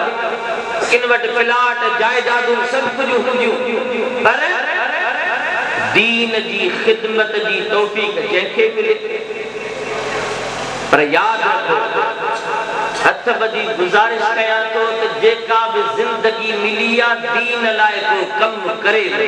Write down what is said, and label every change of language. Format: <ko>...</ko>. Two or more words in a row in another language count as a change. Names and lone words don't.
<sd>किन वटि प्लाट जायदादूं सभु कुझु हूंदियूं पर दीन जी ख़िदमत जी तौफ़ीक़ जंहिंखे मिले। पर यादि रखो हथ बदी गुजारिश कया तो जेका भी जिंदगी मिली आ दीन लाए को कम करे।</sd>